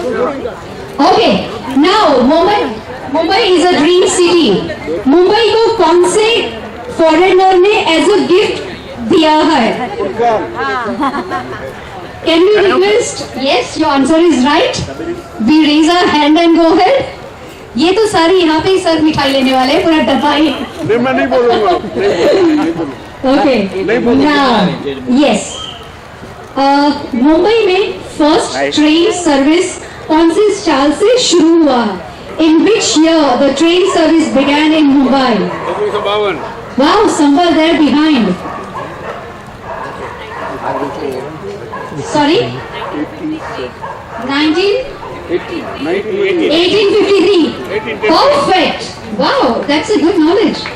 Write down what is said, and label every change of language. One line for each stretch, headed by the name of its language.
English: Okay, now Mumbai is a dream city.
Hindi: Mumbai को कौन से फॉरेनर ने
English: as a gift
Hindi: दिया है?
English: Can we request? Yes, your answer is right. We raise our hand and go ahead.
Hindi: ये तो सारे यहाँ पे ही सर मिठाई लेने वाले हैं, पूरा डब्बा ही। नहीं, मैं नहीं बोलूंगा, नहीं बोलूंगा। ओके, नाउ यस, मुंबई में फर्स्ट ट्रेन सर्विस कौन सी साल से शुरू हुआ?
English: In which year the train service began in Mumbai? Wow, somewhere there behind. Sorry, 1853. Perfect. Wow, that's a good knowledge.